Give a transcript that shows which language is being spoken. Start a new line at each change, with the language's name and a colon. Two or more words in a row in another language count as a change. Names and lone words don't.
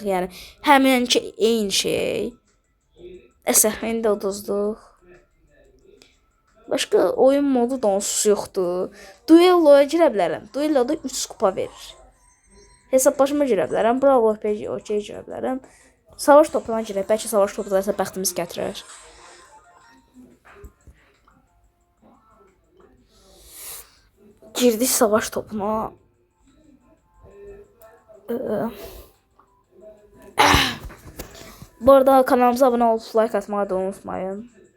Azerbaijani: Yəni həminki eyni şey. Əsər, indi uduzduq. Başqa oyun modu da onsuz yoxdur. Duelloya girə bilərəm. Duelloda 3 kupa verir. Hesablaşma girə bilərəm. Bravo RPG okey girə bilərəm. Savaş topuna girək. Bəlkə savaş topuna isə bəxtimiz gətirər. Girdik savaş topuna.
Turkish: Bu arada kanalımıza abone olup like atmayı da unutmayın.